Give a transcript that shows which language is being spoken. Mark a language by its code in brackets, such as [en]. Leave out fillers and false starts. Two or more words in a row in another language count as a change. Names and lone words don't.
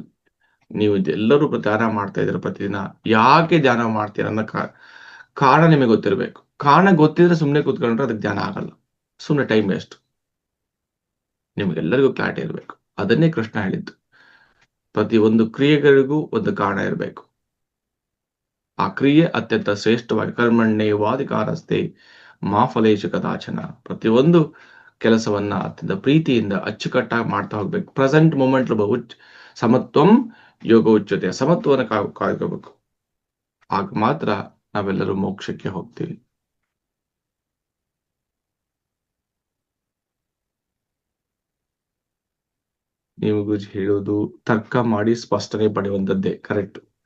[kn] ನೀವು ಎಲ್ಲರೂ ಧ್ಯಾನ ಮಾಡ್ತಾ ಇದ್ದೀರ ಪ್ರತಿದಿನ, ಯಾಕೆ ಧ್ಯಾನ ಮಾಡ್ತೀರ ಅನ್ನೋ ಕಾರಣ ನಿಮಗೆ ಗೊತ್ತಿರ್ಬೇಕು. ಕಾರಣ ಗೊತ್ತಿದ್ರೆ ಸುಮ್ಮನೆ ಕೂತ್ಕೊಂಡ್ರೆ ಅದಕ್ಕೆ ಧ್ಯಾನ ಆಗಲ್ಲ, ಸುಮ್ಮನೆ [en] time waste. [kn] ನಿಮ್ಗೆಲ್ಲರಿಗೂ ಕ್ಲಾರಿಟಿ ಇರಬೇಕು. ಅದನ್ನೇ ಕೃಷ್ಣ ಹೇಳಿದ್ದು, ಪ್ರತಿ ಒಂದು ಕ್ರಿಯೆಗಳಿಗೂ ಒಂದು ಕಾರಣ ಇರಬೇಕು. ಆ ಕ್ರಿಯೆ ಅತ್ಯಂತ ಶ್ರೇಷ್ಠವಾಗಿ [sa] ಕರ್ಮಣ್ಯೇವಾಧಿಕಾರಸ್ತೆ ಮಾ ಫಲೇಶು ಕದಾಚನ. [kn] ಪ್ರತಿಯೊಂದು ಕೆಲಸವನ್ನ ಅತ್ಯಂತ ಪ್ರೀತಿಯಿಂದ ಅಚ್ಚುಕಟ್ಟಾಗಿ ಮಾಡ್ತಾ ಹೋಗ್ಬೇಕು. [en] present moment [sa] ಸಮತ್ವಂ ಯೋಗ ಉಚ್ಯತೆ, [kn] ಸಮತ್ವವನ್ನು ಕಾಯ್ಕೋಬೇಕು. ಆಗ ಮಾತ್ರ ನಾವೆಲ್ಲರೂ ಮೋಕ್ಷಕ್ಕೆ ಹೋಗ್ತೀವಿ. ನೀವು ಗುರುಜಿ ಹೇಳೋದು ತರ್ಕ ಮಾಡಿ ಸ್ಪಷ್ಟನೆ ಪಡೆಯುವಂತದ್ದೇ ಕರೆಕ್ಟ್.